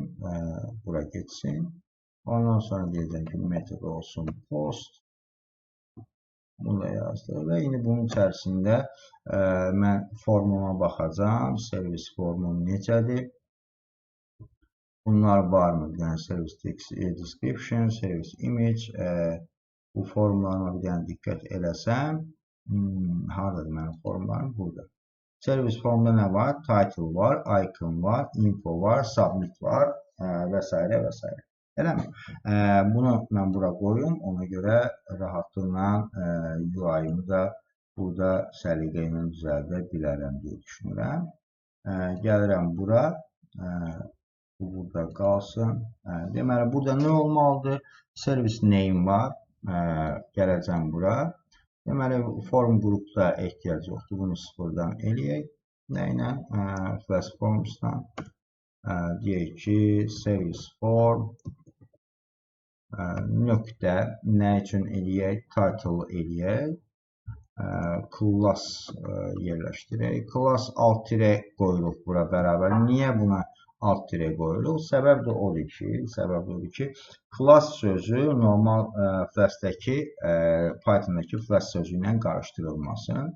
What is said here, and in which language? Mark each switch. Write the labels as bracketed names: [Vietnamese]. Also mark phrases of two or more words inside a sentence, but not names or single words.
[Azerbaijani] Bura getsin. Ondan sonra deyəcəm ki, method olsun post. Bunu da yazdım və indi bunun içərisində mən formuma baxacağım. Servis formum necədir? Bunlar varmı? [English] Yəni service description, service image. [Azerbaijani] Bu formlarına bir dənə diqqət eləsəm, haradadır mənim formlarım? Burada. Servis formda nə var? Title var, icon var, info var, submit var və s. və s. Eləmi? Bunu mən bura qoyum. Ona görə rahatlıqla UI-ımı da burada səliqə ilə düzəldə bilərəm deyə düşünürəm. Gəlirəm bura. Bu burada qalsın. Deməli, burada nə olmalıdır? [English] Service name [Azerbaijani] var. Gələcəm bura. Deməli, form qrupda ehtiyac yoxdur. Bunu sıfırdan eləyək. Nə ilə? Flash Forms'dan. Deyək ki, [English] service form [Azerbaijani] nöqtə nə üçün eləyək? Title eləyək. Class yerləşdirək. Class alt tirə qoyuluq bura bərabər. Niyə buna alt tirə qoyuluq? Səbəb də odur ki, class sözü normal Flash'dəki, Python'dakı Flash sözü ilə qarışdırılmasın.